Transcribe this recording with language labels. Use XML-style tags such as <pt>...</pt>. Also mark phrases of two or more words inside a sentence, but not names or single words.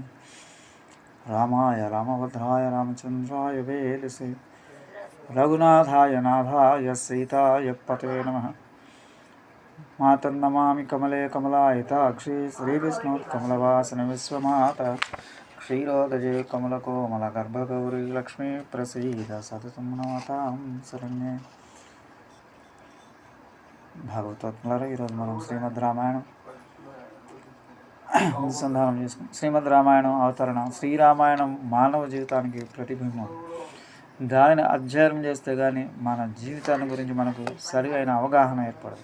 <sa>रामाय रामभद्राय रामचन्द्राय वेदसे रघुनाथाय नाथाय सीताय पते नमः। मातर्नमामि कमले कमलायताक्षी श्रीविष्णुकमलवासन विश्वमाता क्षीरोदजे कमलकोमलगर्भगौरी लक्ष्मी प्रसीद सततं नमतां शरण्ये।</sa> <te>భాగవతోత్మలారా ఈరోజు మనం శ్రీమద్ రామాయణం అనుసంధానం చేసుకున్నాం. శ్రీమద్ రామాయణం అవతరణ. శ్రీరామాయణం మానవ జీవితానికి ప్రతిబింబం. దానిని అధ్యయనం చేస్తే కానీ మన జీవితాన్ని గురించి మనకు సరి అయిన అవగాహన ఏర్పడదు.</te>